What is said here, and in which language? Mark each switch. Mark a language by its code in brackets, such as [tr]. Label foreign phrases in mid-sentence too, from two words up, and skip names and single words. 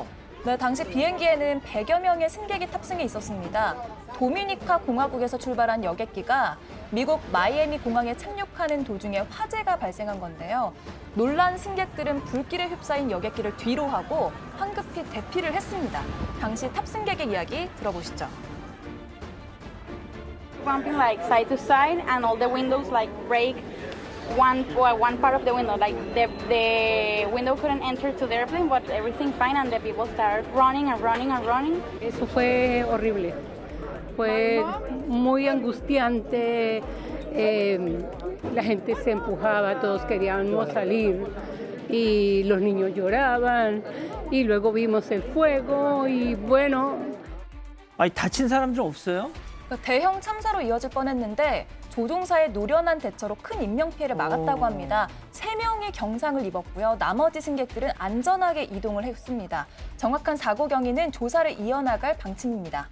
[ko] 네, 당시 비행기에는 100여 명의 승객이 탑승해 있었습니다. 도미니카 공화국에서 출발한 여객기가 미국 마이애미 공항에 착륙하는 도중에 화재가 발생한 건데요. 놀란 승객들은 불길에 휩싸인 여객기를 뒤로 하고 황급히 대피를 했습니다. 당시 탑승객의 이야기 들어보시죠. [en] Bumping like side to side and all the windows like break one part of the window, like the window couldn't enter to the airplane, but everything fine, and the people started running and running and running. [es] Eso fue horrible. Fue muy angustiante. La gente se empujaba, todos queríamos salir y los niños lloraban y luego vimos el fuego y bueno. [ko] 아니 다친 사람 좀 없어요? 대형 참사로 이어질 뻔했는데 조종사의 노련한 대처로 큰 인명피해를 막았다고 합니다. 3명이 경상을 입었고요. 나머지 승객들은 안전하게 이동을 했습니다. 정확한 사고 경위는 조사를 이어나갈 방침입니다.